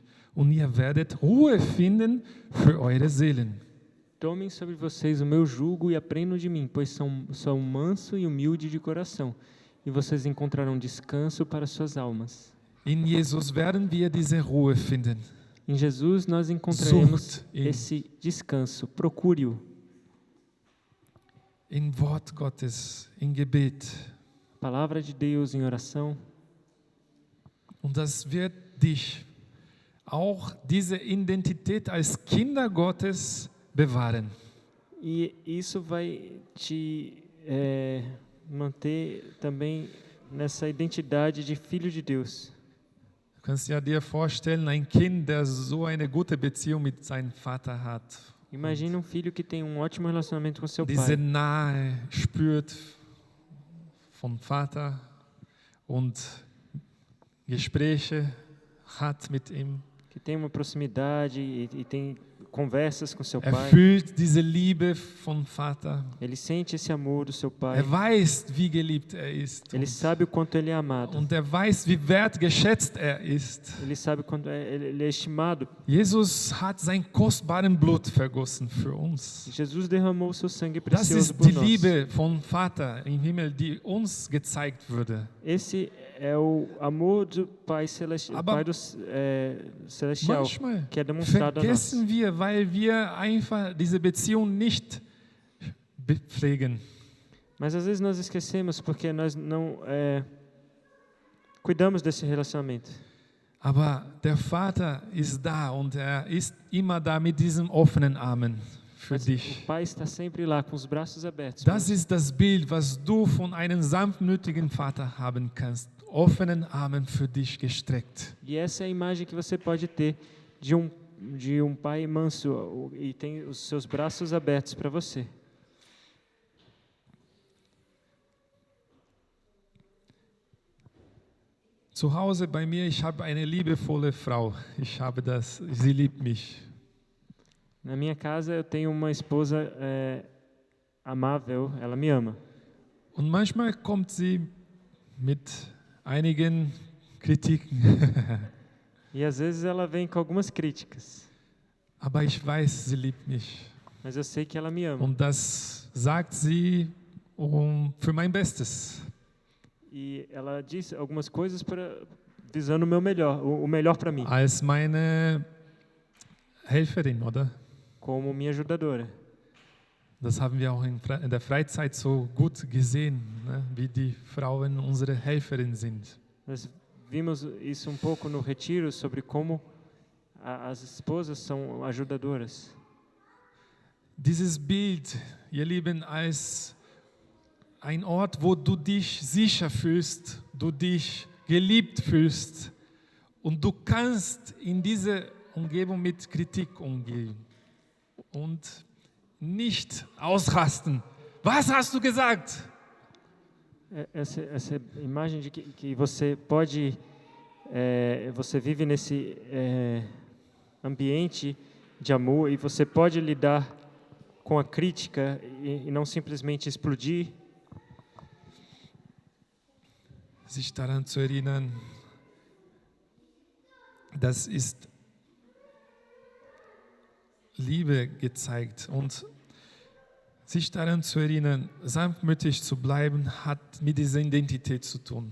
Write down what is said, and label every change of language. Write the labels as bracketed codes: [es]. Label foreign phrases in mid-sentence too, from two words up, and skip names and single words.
[de] Und ihr werdet Ruhe finden für eure Seelen. [pt] Tomem sobre vocês o meu jugo e aprendam de mim, pois sou manso e humilde de coração, e vocês encontrarão descanso para suas almas. [de] In Jesus werden wir diese Ruhe finden. [pt] Em Jesus nós encontraremos [de] Sucht ihn. [pt] esse descanso. Procure-o. [de] In Wort Gottes, in Gebet. [pt] Palavra de Deus em oração. [de] Und das wird dich auch diese Identität als Kinder Gottes bewahren. [pt] E isso vai te manter também nessa identidade de filho de Deus. [de] Du kannst ja dir vorstellen, ein Kind, der so eine gute Beziehung mit seinem Vater hat. [pt] Imagina um filho que tem um ótimo relacionamento com seu [de] Diese [pt] pai. [de] Nahe spürt vom Vater und Gespräche hat mit ihm. [pt] Que tem uma proximidade e tem conversas com seu [de] Er [pt] pai. [de] fühlt diese Liebe vom Vater. [pt] Ele sente esse amor do seu pai. [de] Er weiß, wie geliebt er ist. [pt] Ele sabe o quanto ele é amado. [de] Und er weiß, wie wertgeschätzt er ist. [pt] Ele sabe quanto ele é estimado. [de] Jesus hat sein kostbaren Blut vergossen für uns. [pt] Jesus derramou o seu sangue [de] Das [pt] precioso [de] ist [pt] por [de] die [pt] nós. [de] Liebe vom Vater im Himmel, die uns gezeigt wurde. [pt] Esse é o amor do Pai Celestial, [de] Aber [pt] Celestial [de] Manchmal [pt] que é demonstrado a nós. [de] vergessen wir, weil wir einfach diese Beziehung nicht pflegen. [pt] Mas às vezes nós esquecemos porque nós não cuidamos desse relacionamento. [de] Aber der Vater ist da und er ist immer da mit diesen offenen Armen für [pt] Mas [de] dich. [pt] o Pai está sempre lá com os braços abertos. [de] Das ist das Bild, was du von einem sanftmütigen Vater haben kannst. Offenen Armen für dich gestreckt. [pt] E essa é a imagem que você pode ter de um pai manso e tem os seus braços abertos para você. [de] Zu Hause bei mir, ich habe eine liebevolle Frau. Sie liebt mich. [pt] Na minha casa eu tenho uma esposa amável, ela me ama. [de] Und manchmal kommt sie mit einigen Kritiken. [pt] E às vezes ela vem com algumas críticas, [de] Aber ich weiß, sie liebt mich. [pt] mas eu sei que ela me ama. [de] Und das sagt sie für mein Bestes. [pt] E ela diz algumas coisas visando o meu melhor, o melhor para mim, [de] Als meine Helferin, oder? [pt] como minha ajudadora. [de] Das haben wir auch in der Freizeit so gut gesehen, ne? Wie die Frauen unsere Helferin sind. [pt] Nós vimos isso pouco no retiro sobre como as esposas são ajudadoras. [de] dieses Bild, ihr Lieben, als ein Ort, wo du dich sicher fühlst, du dich geliebt fühlst und du kannst in diese Umgebung mit Kritik umgehen und nicht ausrasten. Was hast du gesagt? [pt] Essa imagem de que você pode, você vive nesse ambiente de amor e você pode lidar com a crítica e não simplesmente explodir. [de] Sich daran zu erinnern, das ist Liebe gezeigt und sich daran zu erinnern, sanftmütig zu bleiben, hat mit dieser Identität zu tun.